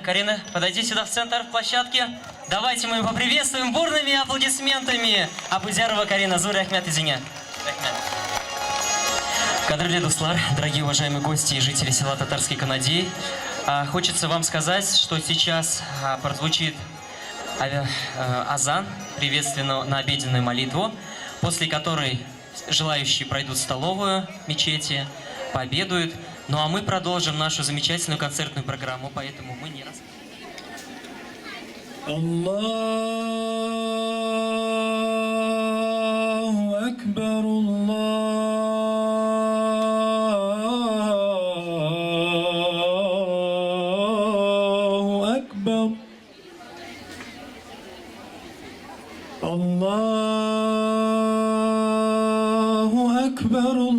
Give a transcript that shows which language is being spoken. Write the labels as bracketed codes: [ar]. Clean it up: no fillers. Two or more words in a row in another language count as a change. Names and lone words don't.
[ru] Карина, подойди сюда в центр площадки. Давайте мы его поприветствуем бурными аплодисментами. [tt] Абузярова Карина, зур рахмет изине. Кадрле дуслар, [ru] дорогие уважаемые гости и жители села Татарский Канадей, хочется вам сказать, что сейчас прозвучит азан, приветственно на обеденную молитву, после которой желающие пройдут в столовую мечети, пообедают. Ну а мы продолжим нашу замечательную концертную программу, поэтому мы не раз... [ar] الله أكبر، الله أكبر، الله أكبر,